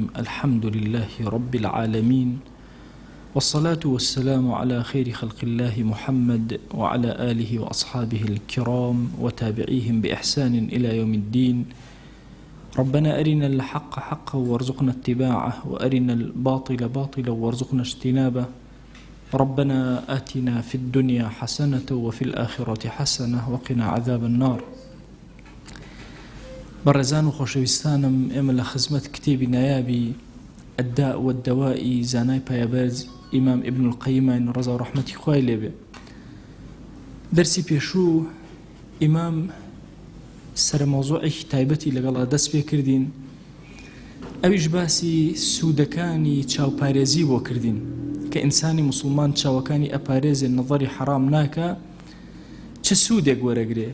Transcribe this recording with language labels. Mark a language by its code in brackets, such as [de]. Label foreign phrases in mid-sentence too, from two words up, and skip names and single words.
[ar] الحمد لله رب العالمين، والصلاة والسلام على خير خلق الله محمد وعلى آله وأصحابه الكرام وتابعيهم بإحسان إلى يوم الدين. ربنا أرنا الحق حقا وارزقنا اتباعه، وأرنا الباطل باطلا وارزقنا اجتنابه. ربنا آتنا في الدنيا حسنة وفي الآخرة حسنة وقنا عذاب النار. [ckb] بەڕێزان و خۆشەویستانم، ئێمە لە خزمەت کتێبی نایابی الداء والدواء زانای پایەبەرز ئیمام ابن القەییم ڕەزا و ڕەحمەتی خوای لێبێ. دەرسی پێشوو ئیمام سەرمەوزوعێکی تایبەتی لەگەڵا دەست پێ کردین، ئەویش باسی سوودەکانی چاوپارێزی بۆ کردین کە ئینسانی موسڵمان چاوەکانی ئەپارێزێ نەظەری حرام ناکە، چه سوودێک وەرەگرێ.